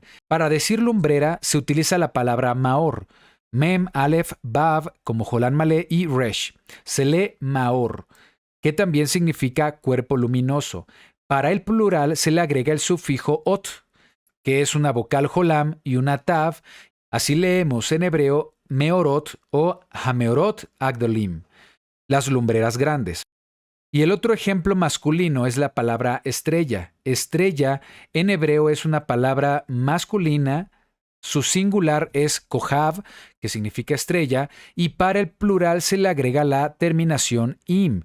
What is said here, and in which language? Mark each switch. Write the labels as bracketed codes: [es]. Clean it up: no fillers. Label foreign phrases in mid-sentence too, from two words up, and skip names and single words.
[es] Para decir lumbrera se utiliza la palabra maor, mem, alef, bav, como [he] חולם מלא [es] y resh. Se lee maor, que también significa cuerpo luminoso. Para el plural se le agrega el sufijo ot, que es una vocal jolam y una tav. Así leemos en hebreo meorot o [he] המאורות הגדולים, [es] las lumbreras grandes. Y el otro ejemplo masculino es la palabra estrella. Estrella en hebreo es una palabra masculina, su singular es kohav, que significa estrella, y para el plural se le agrega la terminación im.